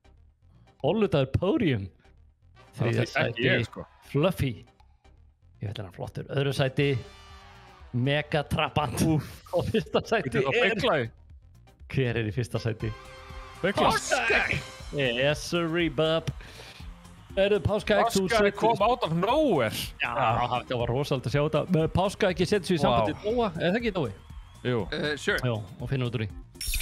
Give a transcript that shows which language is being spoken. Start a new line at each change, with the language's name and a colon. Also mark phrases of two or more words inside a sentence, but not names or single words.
Icelandic: Bolludagur Podium. Þriðja sæti, Fluffy. Ég veit hann flottur. Öðru sæti, Megatrabant. Og fyrsta sæti Hver í fyrsta sæti? Páskaegg!
English: Yes, sirree, bub. Páskaegg kom out of nowhere.
Icelandic: Já, það var rosalega að sjá þetta. Páskaegg setur sig í sambandi Dóa, er það ekki Dói? Jú. Sure. Já, og finna út úr því.